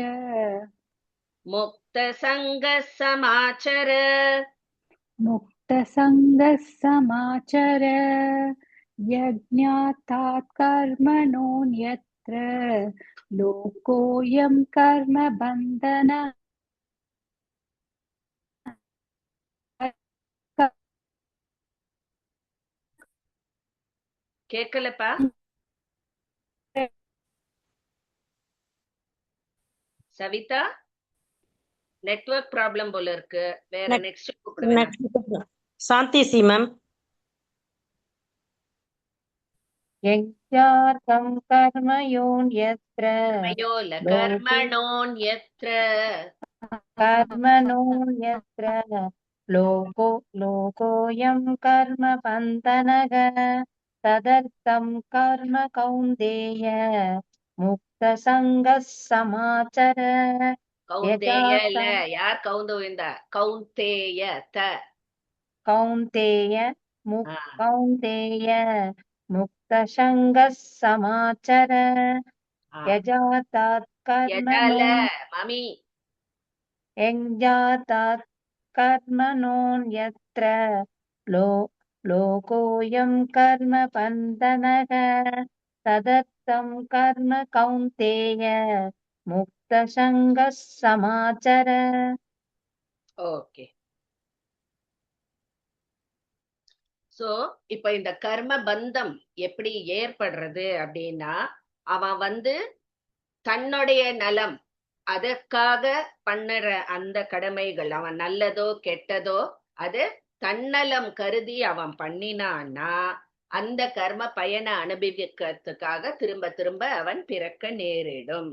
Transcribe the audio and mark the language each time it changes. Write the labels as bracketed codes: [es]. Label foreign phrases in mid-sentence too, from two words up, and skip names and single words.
[sa] मुक्त सङ्ग समाचर. मुक्तसङ्गः समाचर यज्ञातात् कर्मणोऽन्यत्र लोकोऽयं कर्मबन्धनः [ta] கேக்கலப்பா? சவிதா, [en] network problem [ta] போல இருக்கு. வேற நெக்ஸ்ட் கூப்பிடுவேன். [en] Next. Santi C ma'am. [sa] यज्ञार्थं कर्मयोऽन्यत्र [ta] கர்மயோல கர்மணோன்யத்ர [sa] कर्मणोऽन्यत्र लोकोऽयं कर्मबन्धनः तदर्थं कर्म कौन्तेय मुक्तसङ्गः समाचर. [ta] கௌந்தேயல யார் கவுந்து விழுந்தா? கௌந்தேய த [sa] कौन्तेय कौन्तेय मुक्तसङ्गः समाचर यजातात् [ta] எதால [sa] कर्मणो [ta] மாமி [sa] यज्ञातात् कर्मणोऽन्यत्र लोकोऽयं कर्मबन्धनः तदर्थं कर्म कौन्तेय मुक्तसङ्गः समाचर. [ta] ஓகே. சோ இப்ப இந்த கர்ம பந்தம் எப்படி ஏற்படுறது அப்படின்னா, அவன் தன்னுடைய நலம் அதற்காக பண்ணுற அந்த கடமைகள், அவன் நல்லதோ கெட்டதோ அது தன்னலம் கருதி அவன் பண்ணினான்னா அந்த கர்ம பயனை அனுபவிக்கிறதுக்காக திரும்ப திரும்ப அவன் பிறக்க நேரிடும்.